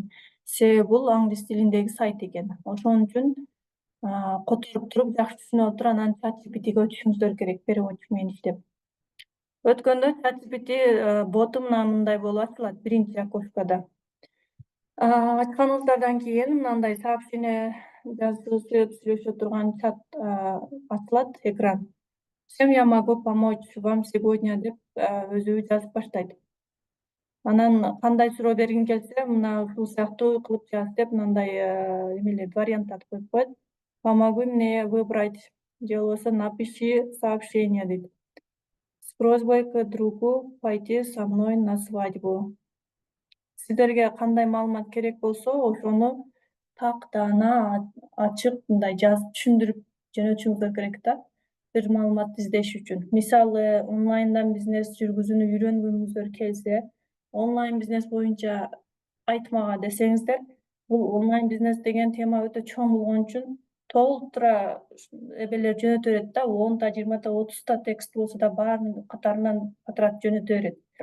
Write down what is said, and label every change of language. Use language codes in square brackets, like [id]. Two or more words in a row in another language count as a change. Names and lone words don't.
[ky] Себеби бул англис тилиндеги сайт экен. Ошон үчүн которуп туруп, жакшы түшүнүп отуруп анан ChatGPT'ге өтүшүңүздөр керек, переводчик менен иштеп. Өткөндө ChatGPT боту мындай болуп ачылат биринчи окошкодо. Ачканыңыздардан кийин мындай сообщение жазып сүйлөшө турган чат ачылат, экран. [ru] Чем я могу помочь вам сегодня [ky] деп өзү жазып баштайт. Анан кандай суроо бергиң келсе, мына ушул сыяктуу кылып жаз деп мындай эмелерди, варианттарды коюп коет. [ru] Помогу мне выбрать, [ky] же болбосо [ru] напиши сообщение дейт. С просьбой к другу пойти со мной на свадьбу. [ky] Сиздерге кандай маалымат керек болсо, ошону так даана ачык мындай жазып түшүндүрүп жөнөтүшүңүздөр керек да, бир маалыматты издеш үчүн. Мисалы, онлайндан бизнес жүргүзүүнү үйрөнгүңүздөр келсе, онлайн бизнес боюнча айт мага десеңиздер, бул онлайн бизнес деген тема өтө чоң болгон үчүн толтура эбелер жөнөтө берет да, 10 та, 20 та, 30 та текст болсо да баарын катарынан катыратып жөнөтө берет.